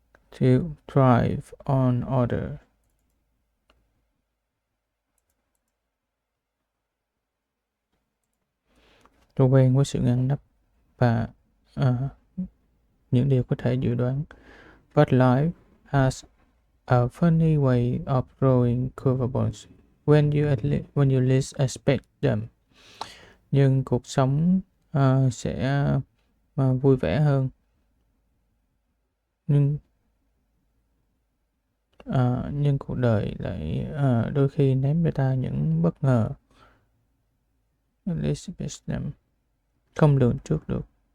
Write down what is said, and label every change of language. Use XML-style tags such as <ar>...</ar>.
<en>To thrive on order.</en> <vi>Cô quen với sự ngăn nắp và những điều có thể dự đoán.</vi> <en>But life has a funny way of throwing curveballs when you least expect them.</en> <vi>Nhưng cuộc sống sẽ vui vẻ hơn. Nhưng cuộc đời lại đôi khi ném cho ta những bất ngờ.</vi> <en>Least expect them.</en> <vi>Không lường trước được.</vi>